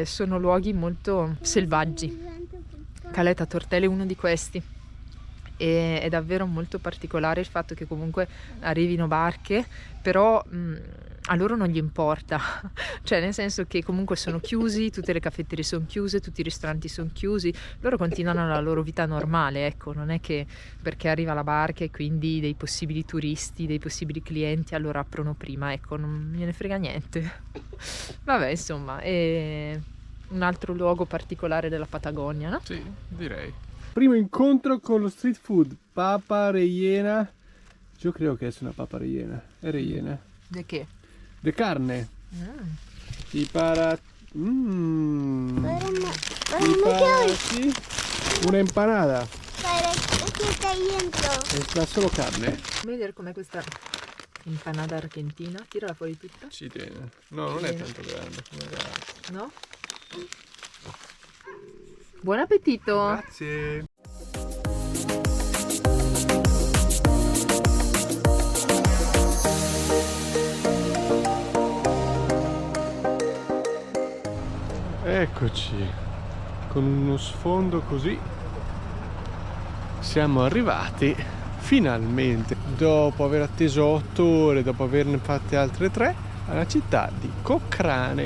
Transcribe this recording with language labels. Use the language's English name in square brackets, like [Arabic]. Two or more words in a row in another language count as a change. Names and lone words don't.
[Italian] Sono luoghi molto selvaggi, Caleta Tortel è uno di questi, e è davvero molto particolare il fatto che comunque arrivino barche, però a loro non gli importa, cioè nel senso che comunque sono chiusi, tutte le caffetterie sono chiuse, tutti i ristoranti sono chiusi, loro continuano la loro vita normale, ecco, non è che perché arriva la barca e quindi dei possibili turisti, dei possibili clienti allora aprono prima, ecco, non gliene frega niente. Vabbè, insomma, è un altro luogo particolare della Patagonia, no? Sì, direi. Primo incontro con lo street food, [Spanish] papa rellena. [Italian] Io credo che sia una [Spanish] papa rellena. [Italian] È rellena. Di che? [Spanish] De carne. Y para... sí, una empanada. ¿Para qué está dentro? Está solo carne. [Italian] Fammi vedere com'è questa Empanada argentina, tirala fuori tutta. Ci tiene. No, non è Bene. tanto grande come l'altro. No? Buon appetito! Grazie. Eccoci, con uno sfondo così siamo arrivati finalmente, dopo aver atteso 8 ore, dopo averne fatte altre 3, alla città di Cochrane.